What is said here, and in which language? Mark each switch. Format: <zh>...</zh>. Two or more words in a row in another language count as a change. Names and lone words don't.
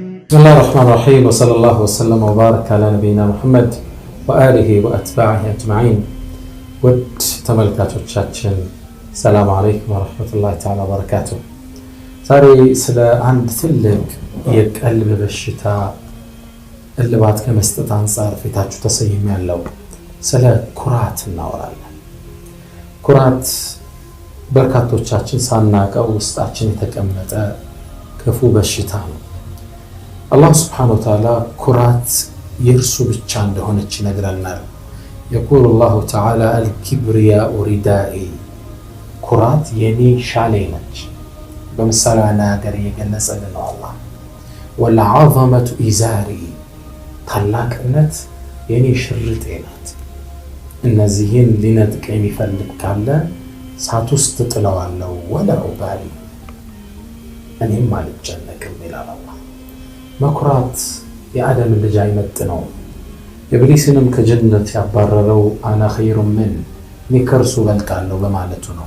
<ar>بسم الله الرحمن الرحيم وصلى الله وسلم وبارك على نبينا محمد وآله وأتباعه أجمعين.</ar> <am>ود ተመልካቾቻችን</am> <ar>السلام عليكم ورحمة الله تعالى وبركاته።</ar> <am>ዛሬ ስለ አንድ ትልቅ የቀልብ በሽታ እልባት ከመስጠት አንፃር ፊታችሁ ተሰይሜያለሁ። ስለ ኩራት እናወራለን። ኩራት በርካቶቻችን ሳናቀው ውስጣችን የተቀመጠ ክፉ በሽታ ነው። አላህ</am> <ar>سبحانه وتعالى</ar> <am>ኩራት የእርሱ ብቻ እንደሆነች ይነግረናል።</am> <ar>يقول الله تعالى الكبرياء ردائي</ar> <am>ኩራት የኔ ሻሌ ነች። በምሳሌው አነጋገር እየገለጸልን ነው አላህ።</am> <ar>والعظمة إزاري</ar> <am>ታላቅነት የኔ ሽርጤ ናት። እነዚህን ሊነጥቅ የሚፈልግ ካለ እሳት ውስጥ ጥለዋለሁ</am> <ar>ولا أبالي</ar> <am>እኔም አልጨነቅም ይላል አላህ። መኩራት የአደም ልጅ አይመጥነውም። ኢብሊስንም ከጀነት ያባረረው</am> <ar>أنا خير من</ar> <am>እኔ ከእርሱ በልጣለሁ በማለቱ ነው።</am>